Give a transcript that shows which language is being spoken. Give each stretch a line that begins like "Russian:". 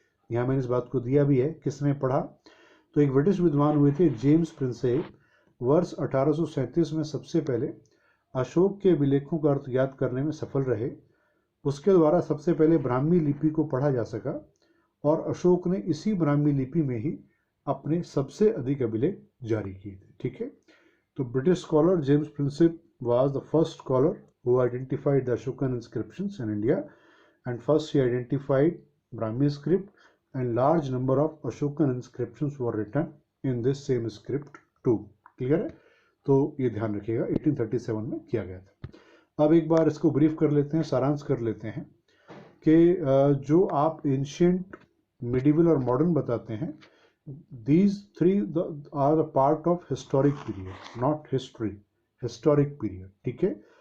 Hindi: यहाँ मैंने इस बात को दिया भी है, किसने पढ़ा, तो एक ब्रिटिश विद्वान हुए थे जेम्स प्रिंसेप, वर्ष 1837 में सबसे पहले अशोक के अभिलेखों का अर्थ ज्ञात करने में सफल रहे। उसके द्वारा सबसे पहले ब्राह्मी लिपि को पढ़ा जा सका, और अशोक ने इसी ब्राह्मी लिपि में ही अपने सबसे अधिक अभिलेख जारी किए थे, ठीक है। तो British scholar James Prinsep
English: was the first scholar who identified the Ashokan inscriptions in India, and first he identified Brahmi script, and large number of Ashokan inscriptions were written in this same script too.
Hindi: Clear है, तो ये ध्यान रखिएगा 1837 में किया गया था। अब एक बार इसको ब्रीफ कर लेते हैं, सारांश कर लेते हैं कि जो आप एंशिएंट, मिडिवल और मॉडर्न बताते हैं,
English: these 3 are the part of historic period,
Hindi: not history, historic period, ठीक है।